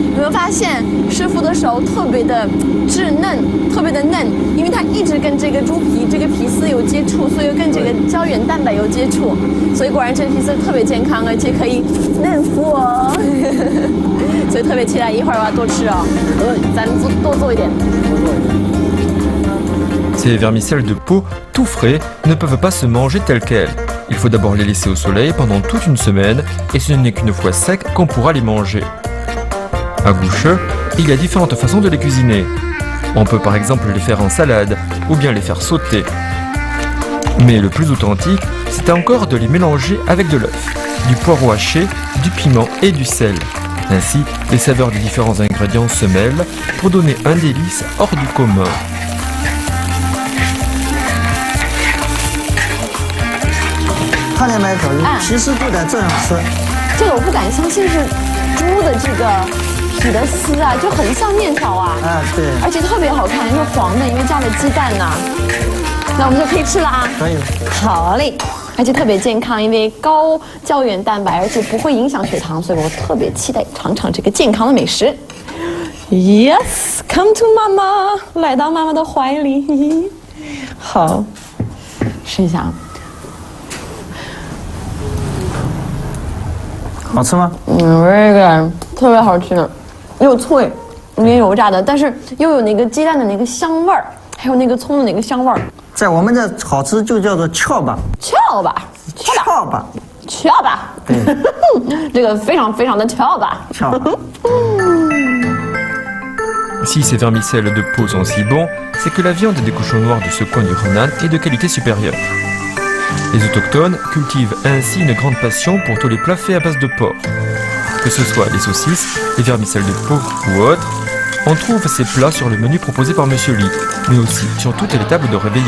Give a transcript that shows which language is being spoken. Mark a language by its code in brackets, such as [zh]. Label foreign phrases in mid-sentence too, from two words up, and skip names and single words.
[zh] 有没有发现师傅的手特别的稚嫩，特别的嫩，因为他一直跟这个猪皮这个皮丝有接触，所以跟这个胶原蛋白有接触，所以果然这皮丝特别健康，而且可以嫩肤哦。所以特别期待一会儿我要多吃哦，咱多做一点。 [fr] Ces vermicelles de peau, tout frais, ne peuvent pas se manger telles quelles. Il faut d'abord les laisser au soleil pendant toute une semaine et ce n'est qu'une fois secs qu'on pourra les manger. À Gushue, il y a différentes façons de les cuisiner. On peut par exemple les faire en salade ou bien les faire sauter. Mais le plus authentique, c'est encore de les mélanger avec de l'œuf, du poireau haché, du piment et du sel. Ainsi, les saveurs des différents ingrédients se mêlent pour donner un délice hors du commun. [zh] 看见没，小鱼？其实就得这样吃。这个我不敢相信是猪的这个皮的丝啊，就很像面条啊。对。而且特别好看，又黄的，因为加了鸡蛋呐。那我们就可以吃了啊。可以了。好嘞。而且特别健康，因为高胶原蛋白，而且不会影响血糖，所以我特别期待尝尝这个健康的美食。 [en] Yes, come to [zh] 妈妈，来到妈妈的怀里。好，试一下。好吃吗？这个特别好吃，又脆，有点油炸的，但是又有那个鸡蛋的那个香味儿，还有那个葱的那个香味儿。在我们这好吃就叫做翘吧。翘吧。对，这个非常非常的翘吧。翘吧。 [fr] Si ces vermicelles de peau sont si bons, c'est que la viande des cochons noirs de ce coin du Henan est de qualité supérieure. Les autochtones cultivent ainsi une grande passion pour tous les plats faits à base de porc. Que ce soit les saucisses, les vermicelles de peau ou autres, on trouve ces plats sur le menu proposé par Monsieur Lee, mais aussi sur toutes les tables de réveillon.